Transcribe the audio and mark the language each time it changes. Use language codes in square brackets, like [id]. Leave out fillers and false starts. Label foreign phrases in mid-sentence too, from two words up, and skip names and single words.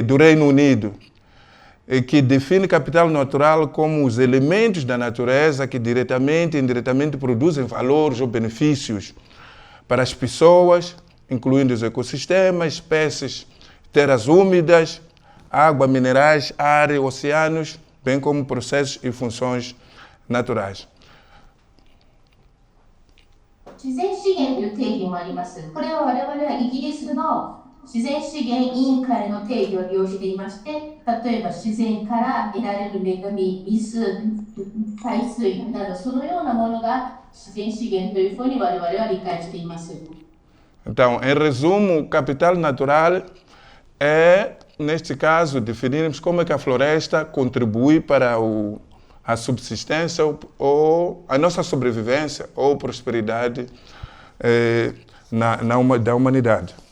[pt] do Reino Unido, que define capital natural como os elementos da natureza que diretamente e indiretamente produzem valores ou benefícios para as pessoas, incluindo os ecossistemas, espécies, terras úmidas, água, minerais, ar, oceanos, bem como processos e funções naturais. [ja] 自然資源という定義もあります。これは我々はイギリスの自然資源委員会の定義を利用していまして、例えば自然から得られる恵み、水、海水などそのようなものが自然資源というふうに我々は理解しています。 [pt] Então, em resumo, o capital natural é, neste caso, definirmos como é que a floresta contribui para a subsistência ou a nossa sobrevivência ou prosperidade da humanidade.